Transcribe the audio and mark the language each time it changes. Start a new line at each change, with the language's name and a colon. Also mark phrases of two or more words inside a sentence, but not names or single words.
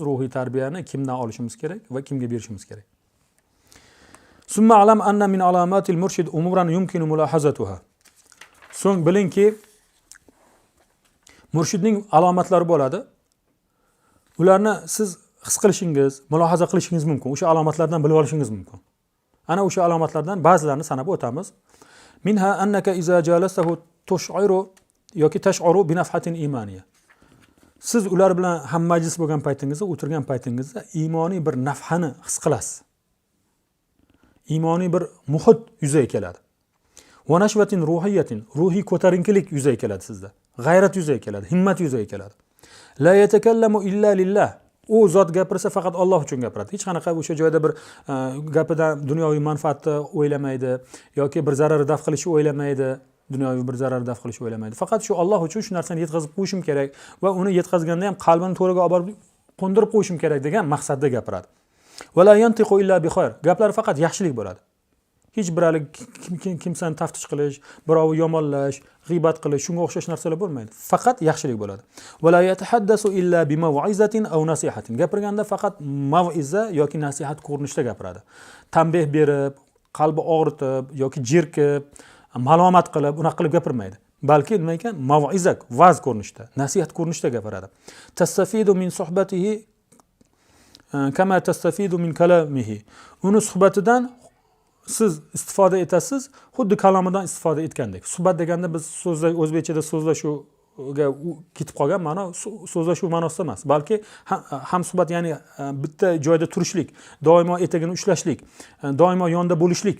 Uzbek: Ruhiy tarbiyani kimdan olishimiz kerak va kimga berishimiz kerak.
Arabic: ثم اعلم أن من علامات المرشد أمورا يمكن ملاحظتها.
Uzbek: So'ng bilingki, murshidning alomatlari bo'ladi. Ularni siz his qilishingiz, mulohaza qilishingiz mumkin. O'sha alomatlardan bilib olishingiz mumkin. Ana o'sha alomatlardan ba'zilarini sanab o'tamiz.
Arabic: منها أنك إذا جالسته تشعر yoki تشعر بنفحة إيمانية.
Uzbek: Siz ular bilan ham majlis bo'lgan paytingizda, o'tirgan paytingizda iymoniy bir nafhani his qilasiz. Iymoniy bir muhit yuzaga keladi.
Arabic: ونشوة روحية,
Uzbek: ruhiy ko'tarinkilik yuzaga keladi sizda. G'ayrat yuzaga keladi, himmat yuzaga keladi.
Arabic: لا يتكلم إلا لله.
Uzbek: U zot gapirsa faqat Alloh uchun gapiradi. Hech qanaqa o'sha joyda bir gapidan dunyoviy manfaatni o'ylamaydi yoki bir zarar daf qilishni o'ylamaydi. Dunyoviy bir zarar daf qilishni o'ylamaydi. Faqat shu Alloh uchun shu narsani yetkazib qo'yishim kerak va uni yetkazganda ham qalbini to'g'riga olib borib qo'ndirib qo'yishim kerak degan maqsadda gapiradi.
Arabic: ولا ينطق إلا بخير.
Uzbek: Gaplari faqat yaxshilik bo'ladi. Hech biralik kimsani taftish qilish, birovni yomonlash, g'iybat qilish, shunga o'xshash narsalar bo'lmaydi. Faqat yaxshilik bo'ladi.
Arabic: ولا يتحدث إلا بموعظة أو نصيحة.
Uzbek: Gapirganda faqat mav'iza yoki nasihat ko'rinishida gapiradi. Tanbeh berib, qalbi og'ritib yoki jerkib, ma'lumot qilib, unaqa qilib gapirmaydi. Balki nima ekan? Mav'izak, va'z ko'rinishida, nasihat ko'rinishida gapiradi.
Arabic: تستفيد من صحبته كما تستفيد من كلامه.
Uzbek: Uni suhbatidan siz istifoda etasiz, xuddi kalomidan istifoda etgandek. Suhbat deganda biz so'zlar o'zbekchada so'zlashuvga ketib qolgan ma'no so'zlashuv ma'nosida emas, balki ham suhbat ya'ni bitta joyda turishlik, doimo etagini ushlashlik, doimo yonda bo'lishlik.